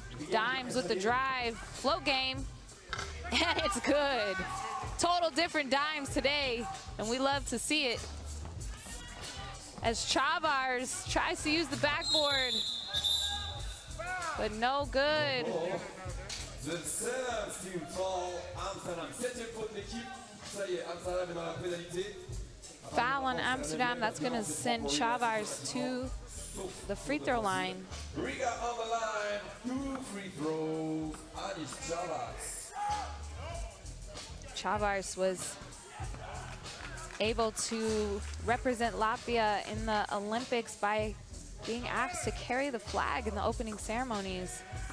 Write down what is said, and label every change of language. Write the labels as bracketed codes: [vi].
[en] Dimes with the drive. Float game. And it's good. Total different Dimes today, and we love to see it. As Chavars tries to use the backboard, but no good. The seventh team foul, Amsterdam. [fr] 7e faute de l'équipe. Ça y est, Amsterdam est dans la pénalité. [en] Foul on Amsterdam. That's going to send Chavars to the free throw line. Riga on the line. 2 free throws. Anis Chavars. Chavars was able to represent Latvia in the Olympics by being asked to carry the flag in the opening ceremonies.